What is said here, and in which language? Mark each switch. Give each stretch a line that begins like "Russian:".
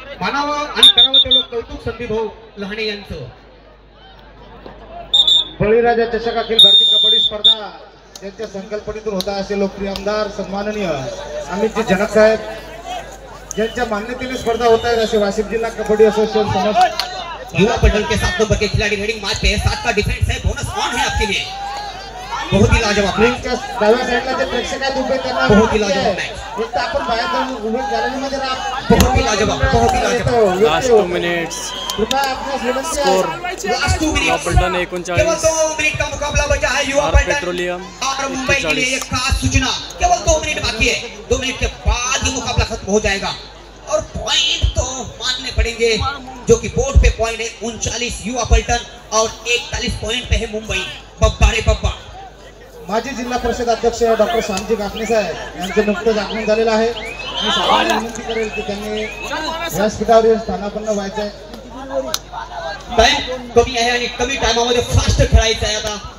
Marathi: मानावं आणि करावं तेवढं कौतुक संदीप भाऊ लहाणे यांचं. बळीराजा चषक अखिल भारतीय कबड्डी स्पर्धा त्यांच्या संकल्पनेतून होता असे लोकप्रिय आमदार सन्माननीय अमितजी जनक साहेब, ज्यांच्या मान्यतेने स्पर्धा होत आहेत असे वाशिम जिल्हा कबड्डी असोसिएशन समस्त
Hindi: युवा पलटन के 7 नंबर के खिलाड़ी रेडिंग मैच पे 7 का डिफेंस है, बोनस ऑन है आपके लिए. बहुत ही लाजवाब मैच.
Marathi: डाव्या साईडला जे प्रेक्षक आहेत उभे त्यांना
Hindi: बहुत ही लाजवाब मैच.
Marathi: एक तर आपण बाहेर जाऊन उभे गॅलरीमध्ये
Hindi: बहुत ही लाजवाब, बहुत ही लाजवाब.
English: Last 2 minutes.
Marathi: कृपया आपल्यास विनंती
English: score
Marathi: आहे
English: last 2
Hindi: मिनट पलटन केवल 39, 2 मिनट का मुकाबला बचा है. युवा भारत पेट्रोलियम और मुंबई के लिए एक खास सूचना, केवल 2 मिनट बाकी है. 2 मिनट के बाद ये मुकाबला खत्म हो जाएगा और पॉइंट तो मानने पड़ेंगे, जो कि बोर्ड पे पॉइंट है 39 युवा पलटन और 41 पॉइंट पे है मुंबई.
Marathi: बब्बा रे बब्बा. माजी जिल्हा परिषद अध्यक्ष डॉक्टर श्यामजी काकणे साहेब यांचं नुकतंच आगमन झालेलं आहे. मी सर्वांना विनंती करेल की त्यांनी व्यासपीठावर स्थानापन्न व्हायचं आहे. टाइम कमी आहे आणि कमी टाइमामध्ये फास्ट खेळायचं आहे आता.